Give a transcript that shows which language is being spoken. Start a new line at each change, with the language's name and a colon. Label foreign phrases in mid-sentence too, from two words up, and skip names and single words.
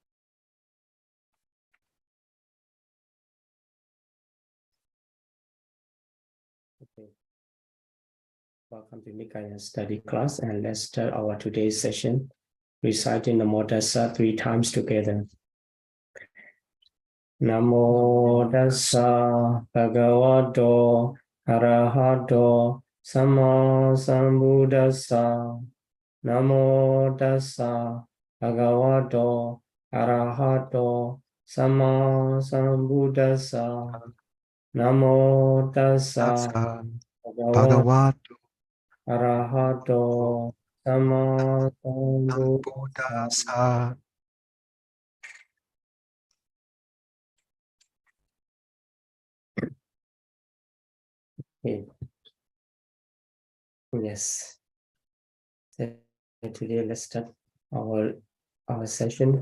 English: Okay. Welcome to Nikāya study class, and let's start our today's session reciting the
Pali: Namo Tassa
English: 3 times together.
Pali: Namo Tassa Bhagavato Arahato Samma Sambuddhassa. Namo Tassa Bhagavato Arahato Samma Sambuddhassa. Namo Tassa Bhagavato Arahato Samma Sambuddhassa.
English: Okay. Yes. So today let's start our session.